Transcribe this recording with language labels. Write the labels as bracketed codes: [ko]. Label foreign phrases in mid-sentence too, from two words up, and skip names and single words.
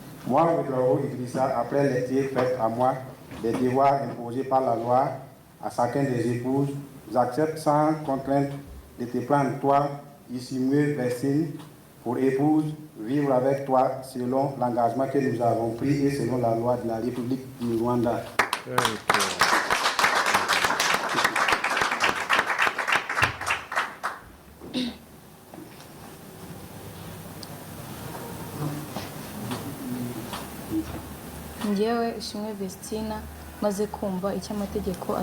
[fr] Moi, Ouedraogo Idrissa, après les faits à moi, des devoirs imposés par la loi à chacun des épouses, j'accepte sans contrainte de te prendre toi, Isimue Versine, pour épouse, vivre avec toi selon l'engagement que nous avons pris et selon la loi de la République du Rwanda. [rw] Njyewe Ishimwe Vestina maze kumva icyo amategeko